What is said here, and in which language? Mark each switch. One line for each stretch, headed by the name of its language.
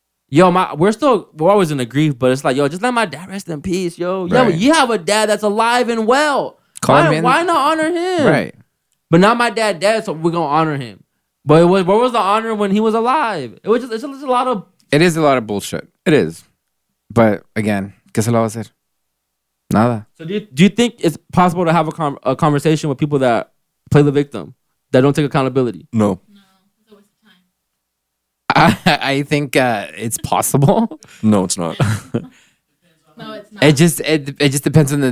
English: Yo, we're always in a grief, but it's like, yo, just let my dad rest in peace, yo. Yeah, Right. you have a dad that's alive and well. Call him in. Why not honor him? Right. But now my dad dead, so we're gonna honor him. But what was the honor when he was alive? It's a lot of. It is a lot of bullshit. It is. But again,
Spanish: ¿qué se lo va a hacer? Nada.
English: So do you think it's possible to have a conversation with people that play the victim, that don't take accountability? No. No, it's a waste of time. I think it's possible. No, it's not. No, it's not. It just depends on the